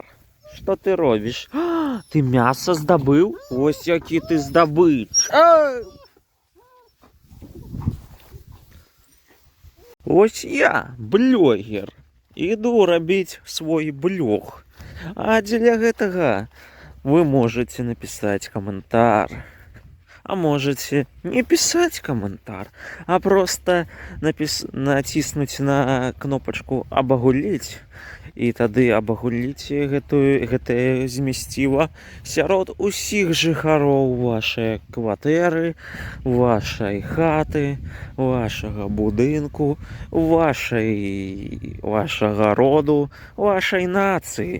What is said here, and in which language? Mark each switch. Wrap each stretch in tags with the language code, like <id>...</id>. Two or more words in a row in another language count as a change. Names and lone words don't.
<be>Што ты робіш? А, ты мяса здабыў? Ось які ты здабыч. Ось я, блогер. Іду рабіць свой блог. А дзеля гэтага</be> <ru>вы можете написать комментар. А можете не писать комментар, а просто натиснуть на кнопочку «Абагуліць».</ru> <be>І тады абагуліце гэтае змесціва сярод усіх жыхароў вашай кватэры, вашай хаты, вашага будынку, вашага роду, вашай нацыі.</be>